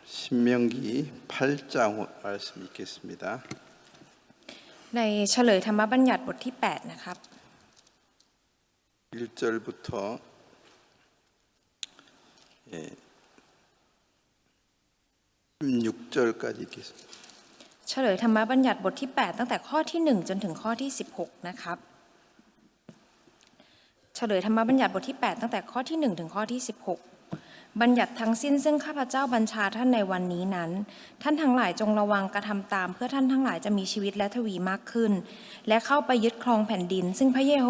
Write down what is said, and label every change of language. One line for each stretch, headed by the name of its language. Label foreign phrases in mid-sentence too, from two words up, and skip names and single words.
Korean: 신명기 8장 말씀 읽겠습니다.
Thai: ในเฉลยธรรมบัญญัติบทที่8นะครับ
Korean: 1절부터 16절까지 읽겠습니다.
Thai: เฉลยธรรมบัญญัติบทที่8ตั้งแต่ข้อที่1จนถึงข้อที่16นะครับเฉลยธรรมบัญญัติบทที่8ตั้งแต่ข้อที่1ถึงข้อที่16บัญญัติทั้งสิ้นซึ่งข้าพเจ้าบัญชา ท่านในวันนี้นั้นท่านทั้งหลายจงระวังกระทำตามเพื่อท่านทั้งหลายจะมีชีวิตและทวีมากขึ้นและเข้าไปยึดครองแผ่นดินซึ่งพระเยโฮ